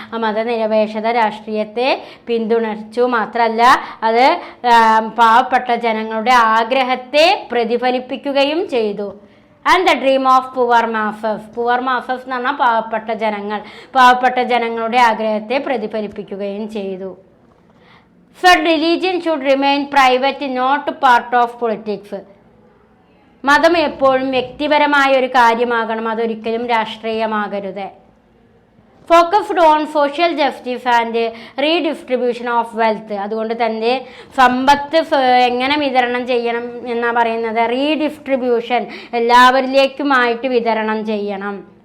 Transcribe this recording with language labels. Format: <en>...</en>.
<ml>മതനിരപേക്ഷത രാഷ്ട്രീയത്തെ പിന്തുണച്ചു. മാത്രമല്ല അത് പാവപ്പെട്ട ജനങ്ങളുടെ ആഗ്രഹത്തെ പ്രതിഫലിപ്പിക്കുകയും ചെയ്തു.</ml> <en>And the dream of poor masses.</en> <ml>Poor masses എന്ന് പറഞ്ഞാൽ പാവപ്പെട്ട ജനങ്ങളുടെ ആഗ്രഹത്തെ പ്രതിഫലിപ്പിക്കുകയും ചെയ്തു.</ml> <en>Said religion should remain private, not part of politics.</en> <ml>മതം എപ്പോഴും വ്യക്തിപരമായ ഒരു കാര്യമാകണം, അതൊരിക്കലും രാഷ്ട്രീയമാകരുത്.</ml> <en>Focused on social justice and redistribution of wealth.</en> <ml>അതുകൊണ്ട് തന്നെ സമ്പത്ത് എങ്ങനെ വിതരണം ചെയ്യണം എന്നാണ് പറയുന്നത്? റീഡിസ്ട്രിബ്യൂഷൻ, എല്ലാവരിലേക്കുമായിട്ട് വിതരണം ചെയ്യണം.</ml>